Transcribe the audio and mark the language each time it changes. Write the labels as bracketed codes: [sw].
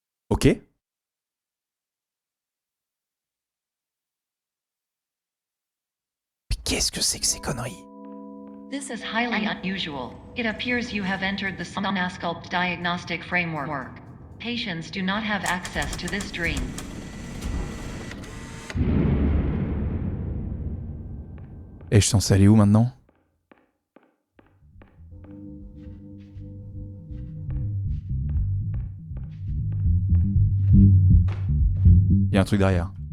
[fr] Ok. Mais qu'est-ce que c'est que ces conneries? [en] This is highly unusual. It appears you have entered the Somnasculpt diagnostic framework. Patients do not have access to this dream. [fr] Et je suis censé aller où maintenant? Il y a un truc derrière.